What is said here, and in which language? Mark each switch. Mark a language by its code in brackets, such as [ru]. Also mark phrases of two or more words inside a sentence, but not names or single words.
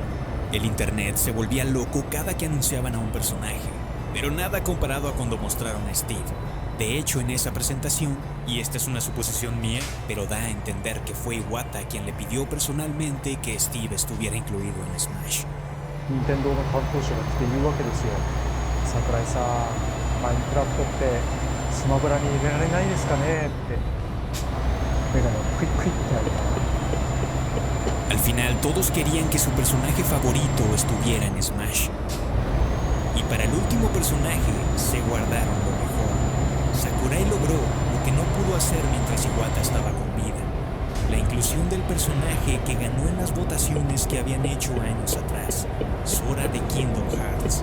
[es] El internet se volvía loco cada que anunciaban a un personaje, pero nada comparado a cuando mostraron a Steve. De hecho, en esa presentación, y esta es una suposición mía, pero da a entender que fue Iwata quien le pidió personalmente que Steve estuviera incluido en Smash. [ja] 任天堂の担当者が来て言うわけですよ。桜井さん、マインクラフトってスマブラに入れられないですかねって。メガネをクイックイッてやりながら。 [es] Al final todos querían que su personaje favorito estuviera en Smash. Y para el último personaje se guardaron lo mejor. Sakurai logró lo que no pudo hacer mientras Iwata estaba con vida: la inclusión del personaje que ganó en las votaciones que habían hecho años atrás, Sora de Kingdom Hearts.